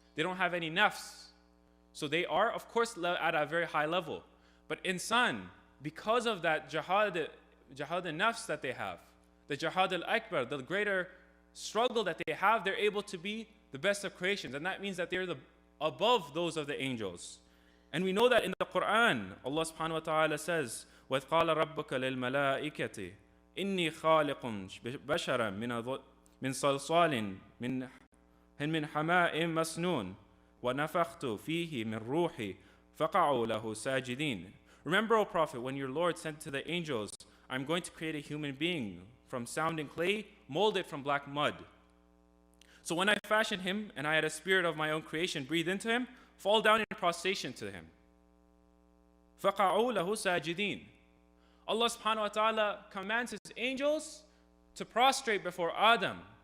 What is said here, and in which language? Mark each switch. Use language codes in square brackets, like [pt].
[en] They don't have any nafs. So they are, of course, at a very high level. But insan, because of that jihad al-nafs that they have, the jihad al-akbar, the greater struggle that they have, they're able to be the best of creations. And that means that they're above those of the angels. And we know that in the Quran, Allah subhanahu wa ta'ala says, [ar] وَإِذْ قَالَ رَبُّكَ لِلْمَلَائِكَةِ إِنِّي خَالِقٌ بَشَرًا مِنْ صَلْصَالٍ مِنْ حَمَاءٍ مَسْنُونٍ وَنَفَخْتُ فِيهِ مِنْ رُوحِي فَقَعُوا لَهُ سَاجِدِينَ. [en] Remember, O Prophet, when your Lord said to the angels, I'm going to create a human being from sounding clay, molded from black mud. So when I fashioned him, and I had a spirit of my own creation breathe into him, fall down in prostration to him. [ar] فَقَعُوا لَهُ سَاجِدِينَ. [en] Allah subhanahu wa ta'ala commands His angels to prostrate before Adam.